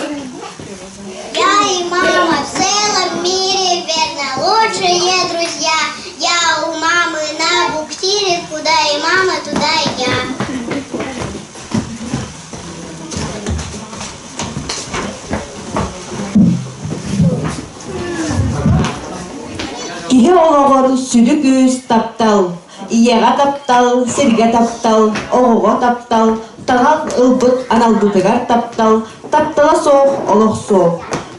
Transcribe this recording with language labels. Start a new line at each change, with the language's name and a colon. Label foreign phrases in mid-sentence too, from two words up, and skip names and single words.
Russian: Я и мама в целом мире верно лучшие друзья. Я у мамы на буксире, куда и мама, туда и я.
Yakut: Киһи олоҕор сүдү күүс таптал, ийэҕэ таптал, сиргэ таптал, оҕоҕо таптал, таҥал ылбыт аналбытыгар таптал, таптала соох олох соох.